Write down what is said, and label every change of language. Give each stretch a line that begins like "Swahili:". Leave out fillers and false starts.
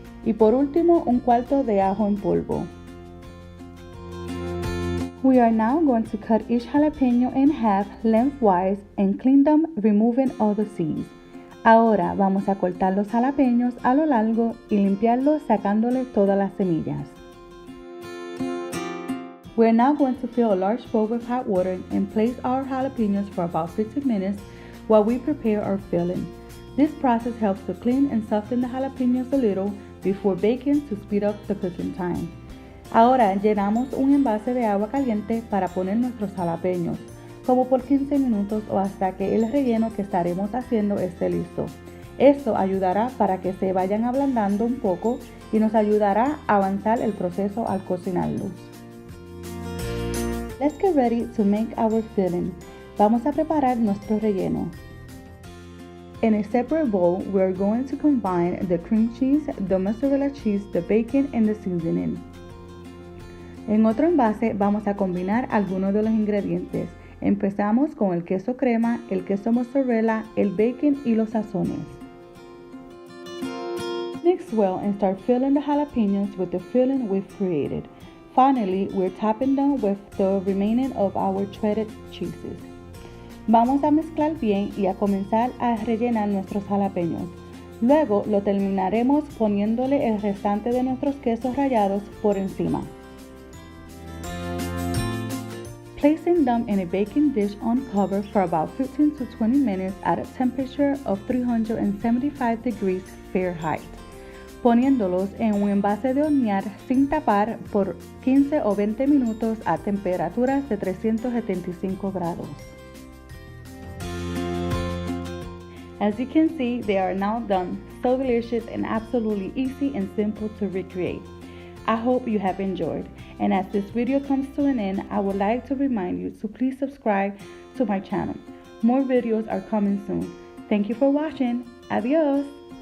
Spanish: Y por último, 1/4 de ajo en polvo.
English: We are now going to cut each jalapeno in half lengthwise and clean them, removing all the seeds.
Spanish: Ahora vamos a cortar los jalapeños a lo largo y limpiarlos sacándole todas las semillas.
English: We're now going to fill a large bowl with hot water and place our jalapenos for about 15 minutes while we prepare our filling. This process helps to clean and soften the jalapenos a little before baking to speed up the cooking time.
Spanish: Ahora llenamos un envase de agua caliente para poner nuestros jalapeños, como por 15 minutos o hasta que el relleno que estaremos haciendo esté listo. Esto ayudará para que se vayan ablandando un poco y nos ayudará a avanzar el proceso al cocinarlos.
English: Let's get ready to make our filling.
Spanish: Vamos a preparar nuestro relleno.
English: In a separate bowl, we are going to combine the cream cheese, the mozzarella cheese, the bacon, and the seasoning.
Spanish: En otro envase vamos a combinar algunos de los ingredientes. Empezamos con el queso crema, el queso mozzarella, el bacon y los sazones.
English: Mix well and start filling the jalapenos with the filling we've created. Finally, we're topping them with the remaining of our shredded cheeses.
Spanish: Vamos a mezclar bien y a comenzar a rellenar nuestros jalapeños. Luego lo terminaremos poniéndole el restante de nuestros quesos rallados por encima.
English: Placing them in a baking dish on cover for about 15 to 20 minutes at a temperature of 375 degrees Fahrenheit.
Spanish: Poniéndolos en un envase de hornear sin tapar por 15 o 20 minutos a temperaturas de 375 grados.
English: As you can see, they are now done. So delicious and absolutely easy and simple to recreate. I hope you have enjoyed. And as this video comes to an end, I would like to remind you to please subscribe to my channel. More videos are coming soon. Thank you for watching. Adios!